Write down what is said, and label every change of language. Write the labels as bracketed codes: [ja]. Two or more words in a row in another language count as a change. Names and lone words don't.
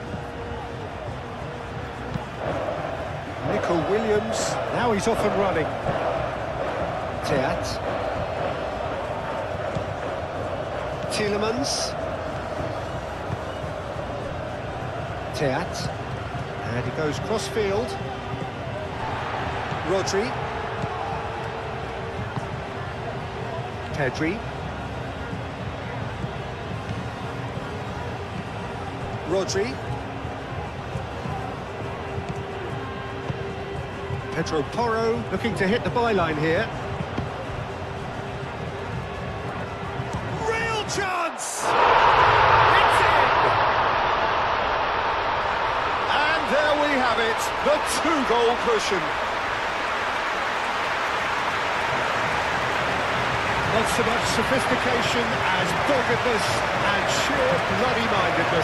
[en] Nico Williams, now he's off and running. Teat. Tielemans. Teat. And he goes cross-field. Rodri. Pedri. Rodri. Pedro Porro looking to hit the byline here. Real chance! It's in! And there we have it, the two-goal cushion. Not so much sophistication as doggedness and sheer bloody-mindedness.